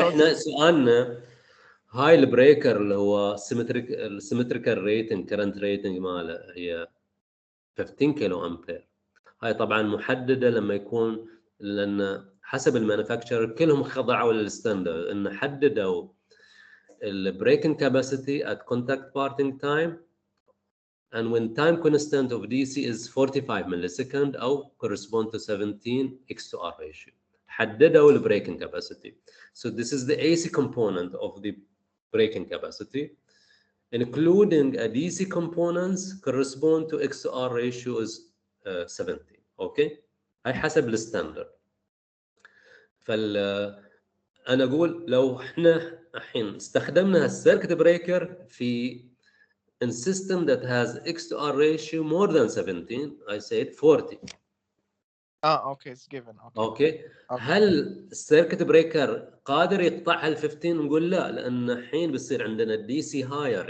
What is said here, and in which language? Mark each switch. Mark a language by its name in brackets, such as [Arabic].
[Arabic] احنا سؤالنا هاي البريكر اللي هو السيمتريكال ريتنج كرنت ريتنج ماله هي 15 كيلو امبير. هاي طبعا محدده لما يكون، لان حسب المانيفاكتشر كلهم خضعوا للستاندرد ان حددوا البريكنج كاباسيتي [English] at contact parting time and when time constant of DC is 45 millisecond [Arabic] او [English] correspond to 17 X to R ratio. [Arabic] حددوا البريكنج capacity. [English] So this is the AC component of the breaking capacity, including a DC components correspond to X to R ratio is 70. [Arabic] Okay, هاي حسب الستاندرد. انا اقول لو احنا الحين استخدمنا السيركت بريكر في [English] in system that has X to R ratio more than 17, I said 40. okay, it's given. Okay. [Arabic] هل السيركت بريكر قادر يقطعها ال 15؟ نقول لا، لان الحين بيصير عندنا الدي سي هاير.